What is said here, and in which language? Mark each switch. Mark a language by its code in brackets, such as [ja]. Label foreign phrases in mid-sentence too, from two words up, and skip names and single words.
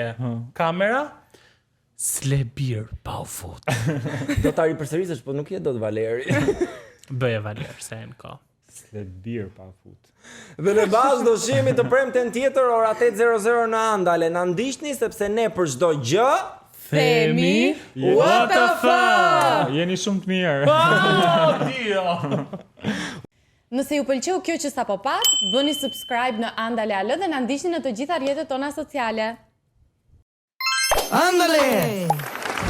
[sq] Kamera. S'le bir pa u fut. Do ta ripërsërisësh, po nuk je dot Valeri. Bëje Valer, se në ko. S'le bir pa u fut. Dhe në bazë do shihemi të premten tjetër ora 8:00 në Andale. Na ndiqni sepse ne për çdo gjë Themi [en] what the fuck. [sq] Jeni shumë të mirë. [it] Oh, Dio! [sq] Nëse ju pëlqeu kjo që sapo pat, bëni subscribe në Andale AL dhe na ndiqni në të gjitha rrjetet tona sociale. Ándale.